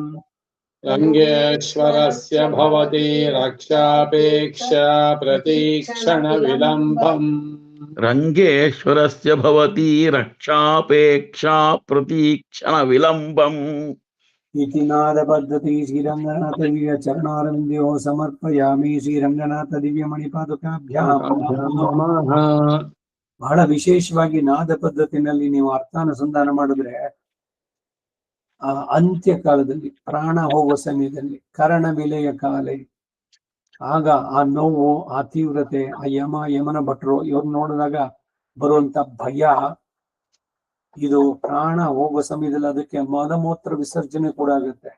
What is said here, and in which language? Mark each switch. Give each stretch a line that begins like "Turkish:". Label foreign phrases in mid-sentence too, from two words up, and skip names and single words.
Sanskrit: रङ्गेश्वरस्य भवति रक्षापेक्षा प्रतीक्षणविलम्बम् रङ्गेश्वरस्य भवति रक्षापेक्षा प्रतीक्षणविलम्बम् इति नादपद्धति श्रीरङ्गनाथ दिव्य चरणारविन्द्योः समर्पयामि ಶ್ರೀರಂಗನಾಥ ದಿವ್ಯ ಮಣಿಪಾದುಕಾಭ್ಯಾಂ ನಮಃ.
Kannada: ಬಹಳ ವಿಶೇಷವಾಗಿ ನಾದ ಪದ್ಧತಿನಲ್ಲಿ ನೀವು ಅರ್ಥಾನುಸಂಧಾನ ಮಾಡಿದ್ರೆ ಆ ಅಂತ್ಯ ಕಾಲದಲ್ಲಿ ಪ್ರಾಣ ಹೋಗುವ ಸಮಯದಲ್ಲಿ ಕರಣ ವಿಲೆಯ ಕಾಲ, ಆಗ ಆ ನೋವು, ಆ ತೀವ್ರತೆ, ಆ ಯಮನ ಭಟ್ರು ಇವ್ರು ನೋಡಿದಾಗ ಬರುವಂತ ಭಯ, ಇದು ಪ್ರಾಣ ಹೋಗುವ ಸಮಯದಲ್ಲಿ ಅದಕ್ಕೆ ಮಲಮೂತ್ರ ವಿಸರ್ಜನೆ ಕೂಡ ಆಗುತ್ತೆ.